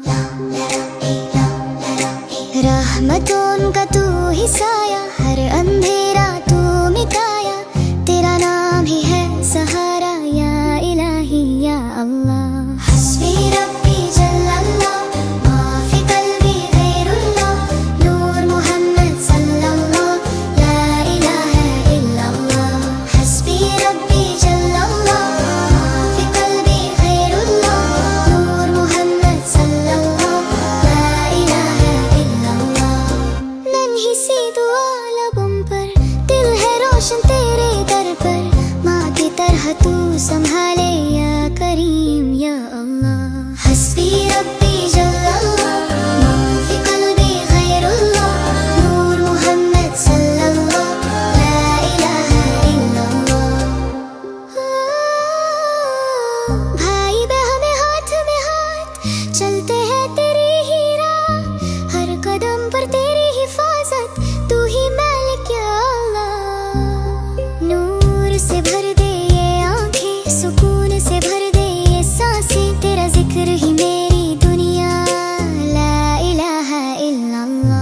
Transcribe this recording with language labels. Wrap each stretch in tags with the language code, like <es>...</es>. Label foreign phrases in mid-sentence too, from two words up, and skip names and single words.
<hi>रहमतों का तू ही साया, हर अंधेरा तू मिटाया, तेरा नाम ही है सहारा</hi> <ar>يا إلهي يا الله. حسبي ربي جل الله ما في قلبي غير الله نور محمد صلى الله لا إله إلا الله. حسبي ربي جل الله ما في قلبي غير الله نور محمد صلى الله لا إله إلا الله.</ar> <hi>नन्ही सी दुआ लबों पर, दिल है रोशन तेरे दर पर, माँ की तरह तू संभाले</hi> <ar>يا كريم يا الله. حسبي ربي جل الله ما في قلبي غير الله نور محمد صلى الله لا إله إلا الله.</ar> <hi>भाई बहन हाथ में हाथ चलते हैं तेरी ही राह, हर कदम पर तेरी हिफाजत, तू ही मालिक</hi> <ar>يا الله.</ar> <hi>नूर से भर दे ये आँखें, सुकून से भर दे ये सांसें, तेरा जिक्र ही मेरी दुनिया</hi> <ar>لا إله إلا الله.</ar>